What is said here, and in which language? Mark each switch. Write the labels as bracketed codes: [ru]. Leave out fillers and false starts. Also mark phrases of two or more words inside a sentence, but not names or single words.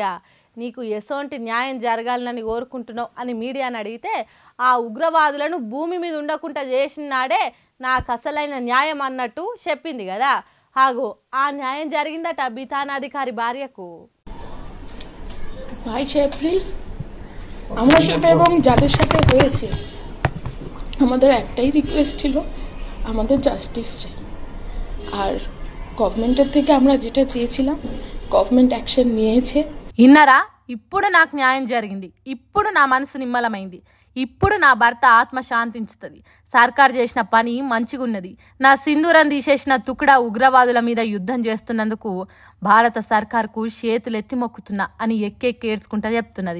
[te] నీకు ఎసోంటి న్యాయం జరగాలని కోరుకుంటున్నావు అని మీడియాని అడిగితే ఆ ఉగ్రవాదులను భూమి మీద ఉండకుండా చేసిన నాడే నాకు అసలైన న్యాయం అన్నట్టు చెప్పింది కదా. ఆగో ఆ న్యాయం జరిగిందట బితాన్ అధికారి భార్యకు। [bn] 22 এপ্রিল আমার সাথে এবং যাদের সাথে হয়েছে আমাদের একটাই রিকোয়েস্ট ছিল, আমাদের জাস্টিস চাই। আর গভর্নমেন্টের থেকে আমরা যেটা চেয়েছিলাম গভর্নমেন্ট యాక్షన్ নিয়েছে। [te] ఇన్నరా ఇప్పుడు నాకు న్యాయం జరిగింది, ఇప్పుడు నా మనసు నిమ్మలమైంది, ఇప్పుడు నా భర్త ఆత్మ శాంతించుతుంది, సర్కార్ చేసిన పని మంచిగున్నది, నా సింధూరం తీసేసిన తుకుడా ఉగ్రవాదుల మీద యుద్ధం చేస్తున్నందుకు భారత సర్కార్కు చేతులెత్తి మొక్కుతున్నా అని ఎక్కేడ్చుకుంటా చెప్తున్నది।